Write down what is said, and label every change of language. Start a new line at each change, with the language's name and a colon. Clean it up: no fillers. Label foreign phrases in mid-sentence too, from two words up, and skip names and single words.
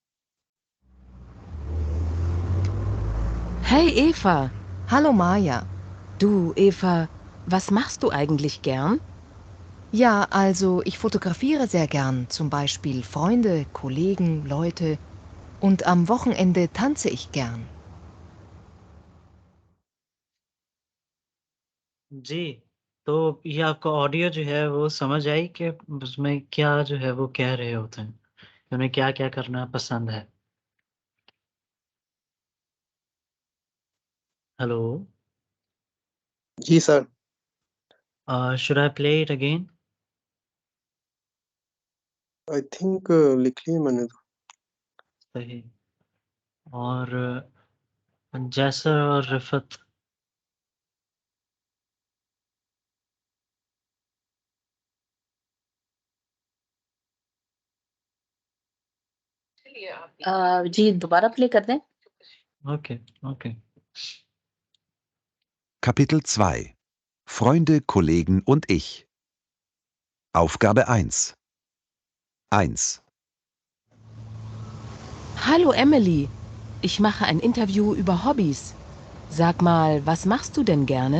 German: Hey Eva. Hallo Maja. Du, Eva, was machst du eigentlich gern? Ja, also ich fotografiere sehr gern, zum Beispiel Freunde, Kollegen, Leute. Und am Wochenende tanze ich gern.
Hindi: जी, तो ये आपको ऑडियो जो है वो समझ आई कि उसमें क्या जो है वो कह रहे होते हैं, कि उन्हें क्या-क्या करना पसंद है? हेलो? जी सर।
English: should I play it again? I think
Hindi: लिख ली मैंने तो। सही। और जैसर और रिफ़त जी दोबारा प्ले कर दें?
English: ओके, ओके।
German: Kapitel 2. Freunde, Kollegen und ich. Aufgabe 1. 1. Hallo Emily, ich mache ein Interview über Hobbys. Sag mal, was machst du denn gerne?